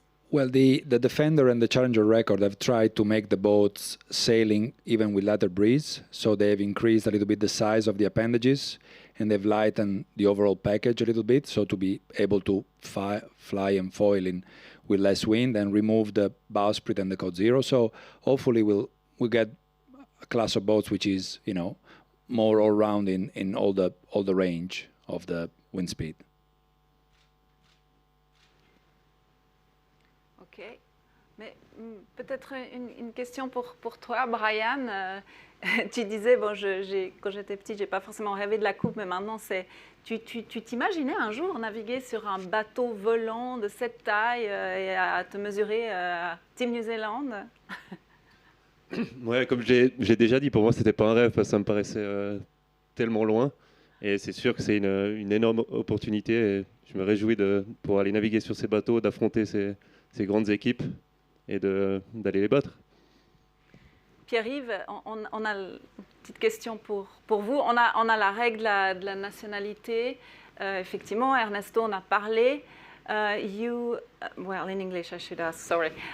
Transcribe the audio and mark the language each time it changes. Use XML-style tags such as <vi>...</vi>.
<en>Well, the Defender and the Challenger record have tried to make the boats sailing even with lighter breeze, so they've increased a little bit the size of the appendages, and they've lightened the overall package a little bit, so to be able to fly and foil in with less wind and remove the bowsprit and the Code Zero. So hopefully we'll get a class of boats which is, more all round in all the range of the wind speed. Ok.</en> <fr>Mais peut-être une question pour toi, Brian. Tu disais, bon, quand j'étais petite, j'ai pas forcément rêvé de la coupe, mais maintenant, tu t'imaginais un jour naviguer sur un bateau volant de cette taille et à te mesurer à Team New Zealand? Ouais, comme j'ai déjà dit, pour moi, c'était pas un rêve, parce que ça me paraissait tellement loin. Et c'est sûr que c'est une énorme opportunité. Et je me réjouis pour aller naviguer sur ces bateaux, d'affronter ces grandes équipes et d'aller les battre. Pierre-Yves, on a une petite question pour vous. On a la règle de la nationalité. Effectivement, Ernesto en a parlé.</fr> <en>Well, in English, I should ask, sorry.</en>